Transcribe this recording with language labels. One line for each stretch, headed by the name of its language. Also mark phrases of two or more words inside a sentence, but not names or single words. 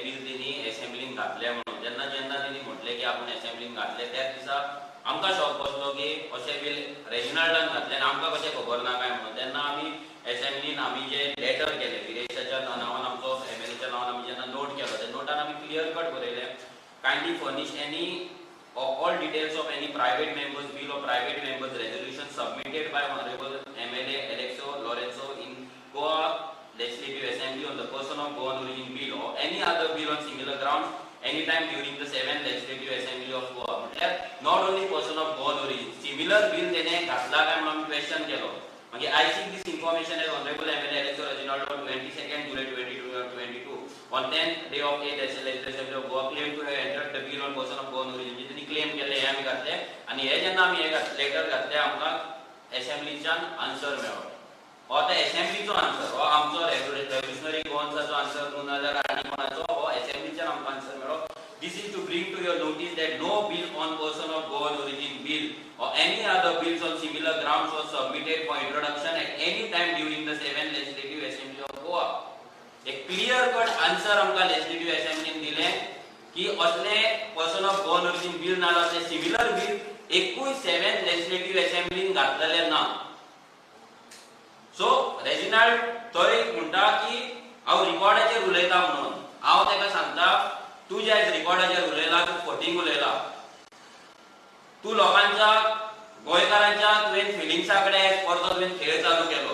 Konkani: बिल तेणी असेंब्लीन घातले म्हणून जेन्ना तेणी म्हटले की आपण असेंब्लीन घातले त्याच दिसा आमकां शॉक बसलो की अशें बिल रेजिनाल्डान घातले आनी आमकां कशें खबर ना काय म्हणून. तेन्ना आमी असेंब्लीन आमी जे लेटर केले विरेशाच्या नांवान आमचो एमएलएच्या नांवान आमी जेन्ना नोट केलो त्या नोटान आमी
English: clear cut
Konkani: बरयले
English: kindly furnish any all details of any private members bill or private members resolution submitted by honorable MLA Alexo Lorenzo in Goa Legislative Assembly on the person of Goan origin bill or any other bill on similar grounds anytime during the 7th Legislative Assembly of Goa. Not only person of Goan origin, similar bill
Konkani: tene घातला काय म्हणून
English: question केलो. मागे I seek this information as honorable MLA Alexo Reginaldo on 22nd July 2022 on 10th day of 8th Legislative Assembly of Goa claim to have entered the bill on person of Goan origin.
Konkani: जितनी claim केले हे आमी घातले आणि हे जेन्ना आमी हे लेटर घातले आमकां असेंब्लीच्यान आन्सर मेळ्ळो. हो ते असेंब्लीचो आन्सर हो आमचो रेव्होल्युशनरी गोवन्साचो आन्सर न्हू नाल्यार आनी कोणाचो हो असेंब्लीच्यान आमकां आन्सर मेळ्ळो.
English: This is to bring to your notice that no bill on person of Goan origin bill or any other bills on similar grounds was submitted for introduction at any time during the 7th Legislative Assembly of Goa.
Konkani: एक
English: clear cut
Konkani: आन्सर आमकां लेजिस्लेटिव्ह असेंब्लीन दिले की असले
English: person of Goan origin bill
Konkani: नाल्यार असले
English: similar bill
Konkani: एकूय 7th लेजिस्लेटिव्ह असेंब्लीन घातलेले ना. सो रेजिनाल्ड थंय म्हणटा की हांव रिकॉर्डाचेर उलयता म्हणून हांव ताका सांगता तू ज्या रिकॉर्डाचेर उलयला तू फटींग उलयला तू लोकांच्या गोंयकारांच्या तुवें फिलिंग्सा कडेन परतो तुवें खेळ चालू केलो.